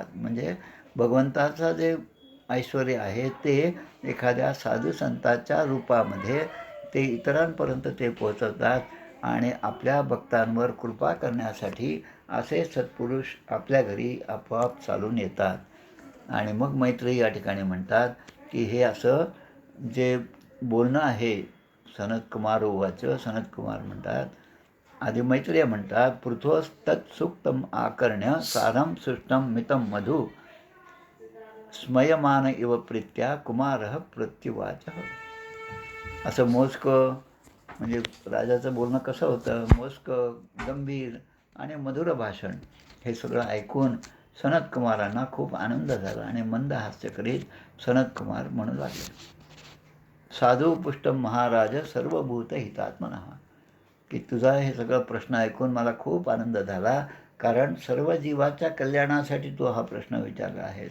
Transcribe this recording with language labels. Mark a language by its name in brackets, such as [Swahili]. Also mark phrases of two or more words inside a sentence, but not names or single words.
[Marathi] म्हणजे भगवंताचं जे ऐश्वर आहे ते एखाद्या साधू संतांच्या रूपामध्ये ते इतरांपर्यंत ते पोहोचवतात आणि आपल्या भक्तांवर कृपा करण्यासाठी असे सत्पुरुष आपल्या घरी आपोआप चालून येतात. आणि मग मैत्रेयी या ठिकाणी म्हणतात, की हे असं जे बोलणं आहे, [Sanskrit] सनत्कुमार उवाच, [Marathi] सनत्कुमार म्हणतात, आधी मैत्रेय म्हणतात, [Sanskrit] पृथ्वस्तत्सुक्तम आकर्ण्य सारं सृष्टं मितं मधु स्मयमान इव प्रीत्या कुमारः प्रत्युवाचः. [Marathi] असं मोजकं म्हणजे राजाचं बोलणं कसं होतं, मोजकं, गंभीर आणि मधुर भाषण. हे सगळं ऐकून सनत्कुमारांना खूप आनंद झाला आणि मंद हास्य करीत सनत्कुमार म्हणू लागले, [Sanskrit] साधू पुष्टम महाराज सर्वभूत हितात्मनः, [Marathi] की तुझा हे सगळं प्रश्न ऐकून मला खूप आनंद झाला, कारण सर्व जीवाच्या कल्याणासाठी तू हा प्रश्न विचारला आहेस.